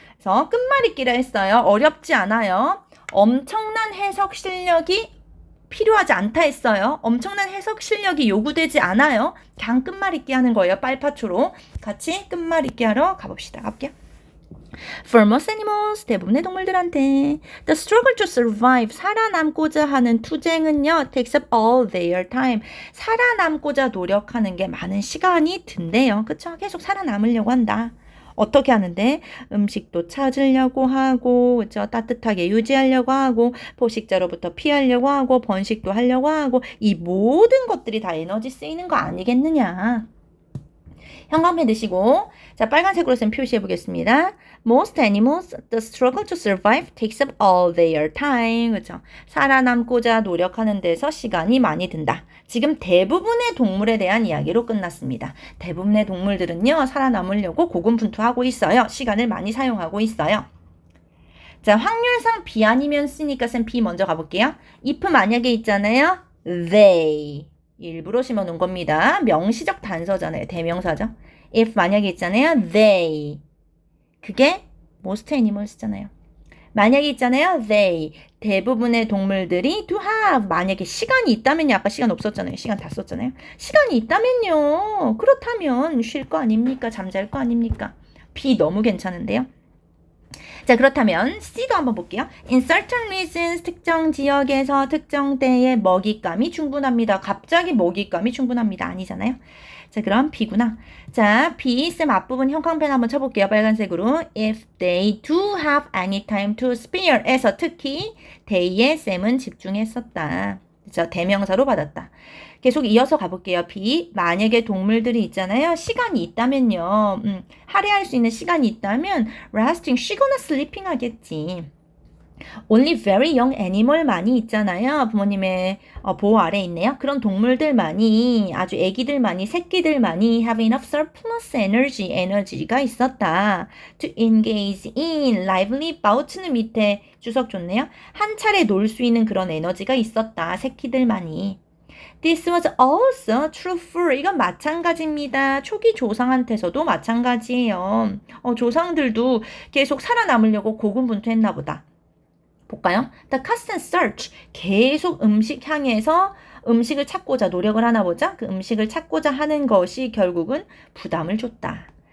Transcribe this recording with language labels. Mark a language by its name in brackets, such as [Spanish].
[Korean] 그래서 끝말잇기라 했어요. 어렵지 않아요. 엄청난 해석 실력이 필요하지 않다 했어요. 엄청난 해석 실력이 요구되지 않아요. 그냥 끝말잇기 하는 거예요. 빨파초로. 같이 끝말잇기 하러 가봅시다. 갈게요. [English] For most animals, [Korean] 대부분의 동물들한테 [English] The struggle to survive, [Korean] 살아남고자 하는 투쟁은요 [English] takes up all their time. [Korean] 살아남고자 노력하는 게 많은 시간이 든대요. 그쵸? 계속 살아남으려고 한다. 어떻게 하는데? 음식도 찾으려고 하고, 그쵸? 따뜻하게 유지하려고 하고, 포식자로부터 피하려고 하고, 번식도 하려고 하고, 이 모든 것들이 다 에너지 쓰이는 거 아니겠느냐? 형광펜 드시고, 자, 빨간색으로 쌤 표시해 보겠습니다. [English] Most animals, the struggle to survive takes up all their time. [Korean] 그렇죠? 살아남고자 노력하는 데서 시간이 많이 든다. 지금 대부분의 동물에 대한 이야기로 끝났습니다. 대부분의 동물들은요, 살아남으려고 고군분투하고 있어요. 시간을 많이 사용하고 있어요. 자, 확률상 B 아니면 C니까 쌤 B 먼저 가볼게요. if 만약에 있잖아요. they. 일부러 심어놓은 겁니다. 명시적 단서잖아요. 대명사죠. if 만약에 있잖아요. they. 그게 most animals잖아요. 만약에 있잖아요. they. 대부분의 동물들이 to have. 만약에 시간이 있다면요. 아까 시간 없었잖아요. 시간 다 썼잖아요. 시간이 있다면요. 그렇다면 쉴 거 아닙니까? 잠잘 거 아닙니까? B 너무 괜찮은데요. 자, 그렇다면 C도 한번 볼게요. [English] In certain regions, [Korean] 특정 지역에서 특정 때에 먹잇감이 충분합니다. 갑자기 먹잇감이 충분합니다. 아니잖아요. 자, 그럼 B구나. 자, B, 쌤 앞부분 형광펜 한번 쳐볼게요. 빨간색으로. [English] If they do have any time to spare [Korean] 에서 특히 they에 쌤은 집중했었다. 그렇죠? 대명사로 받았다. 계속 이어서 가볼게요. B. 만약에 동물들이 있잖아요. 시간이 있다면요. 할애할 수 있는 시간이 있다면 resting, 쉬거나 sleeping 하겠지. [English] Only very young animal만이 [Korean] 있잖아요. 부모님의 보호 아래 있네요. 그런 동물들만이 아주 애기들만이 새끼들만이 [English] have enough surplus energy [Korean] 에너지가 있었다. [English] To engage in lively bout는 [Korean] 밑에 주석 줬네요. 한 차례 놀 수 있는 그런 에너지가 있었다. 새끼들만이. [English] This was also true for [Korean] 이건 마찬가지입니다. 초기 조상한테서도 마찬가지예요. 조상들도 계속 살아남으려고 고군분투했나 보다. 볼까요? [English] The constant search. [Korean] 계속 음식 향해서 음식을 찾고자 노력을 하나 보자. 그 음식을 찾고자 하는 것이 결국은 부담을 줬다.